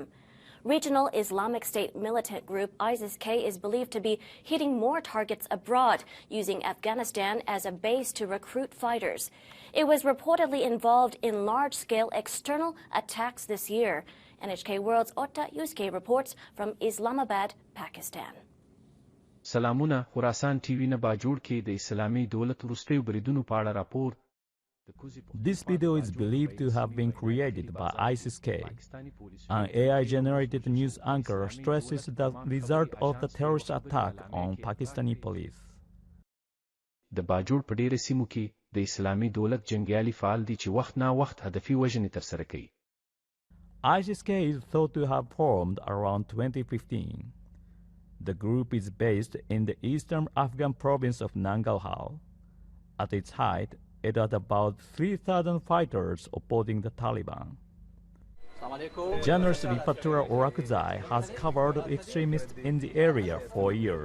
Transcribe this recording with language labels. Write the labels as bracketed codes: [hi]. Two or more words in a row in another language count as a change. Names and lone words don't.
[en] Regional Islamic State militant group ISIS-K is believed to be hitting more targets abroad, using Afghanistan as a base to recruit fighters. It was reportedly involved in large-scale external attacks this year. NHK World's Otta Yusuke reports from Islamabad, Pakistan. [ps] سلامونه خراسان ټي وي نه باجوړ کې د اسلامي دولت وروستیو بریدونو په اړه راپور. [en] This video is believed to have been created by ISIS-K. An AI-generated news anchor stresses the result of the terrorist attack on Pakistani police. [ps] د باجوړ په ډیره سیمو کې د اسلامي دولت جنګیالي فعال دي چې وخت نا وخت هدفي وژنې ترسره کوي. [en] ISIS-K is thought to have formed around 2015. The group is based in the eastern Afghan province of Nangarhar. At its height, it had about 3,000 fighters opposing the Taliban. Journalist Ripatura Orakzai has covered extremists in the area for years.